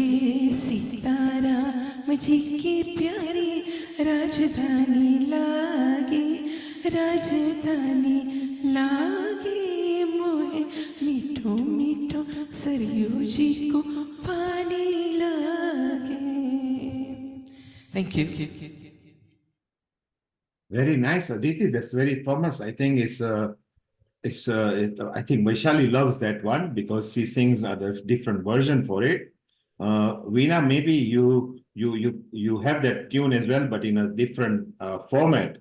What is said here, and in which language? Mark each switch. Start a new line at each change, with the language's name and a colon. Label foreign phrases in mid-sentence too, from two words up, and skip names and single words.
Hindi: सीताराम जी की प्यारी राजधानी लागे, राजधानी लागे, मोहे मीठो मीठो सरयू जी को पानी लागे।
English: Thank you. Very nice, Aditi. That's very famous. I think I think Vaishali loves that one because she sings a different version for it. Veena, maybe you have that tune as well, but in a different format.